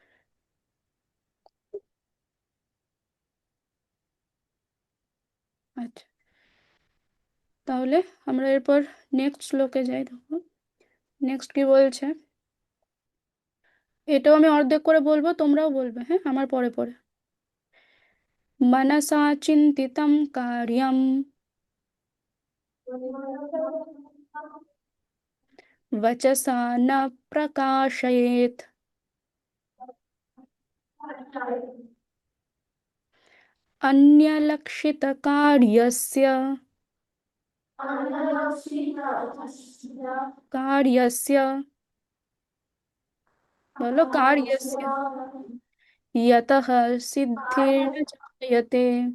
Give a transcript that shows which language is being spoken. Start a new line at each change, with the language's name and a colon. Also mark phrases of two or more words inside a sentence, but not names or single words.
Bangla: আচ্ছা, তাহলে আমরা এরপর নেক্সট শ্লোকে যাই। দেখো নেক্সট কি বলছে। এটাও আমি অর্ধেক করে বলবো, তোমরাও বলবে, হ্যাঁ, আমার পরে পরে।
Sanskrit: মনসা চিন্তিতম কার্যম वचसा न प्रकाशयेत्। अन्यलक्षितकार्यस्य कार्यस्य बोलो कार्यस्य यतः सिद्धिर्न जायते।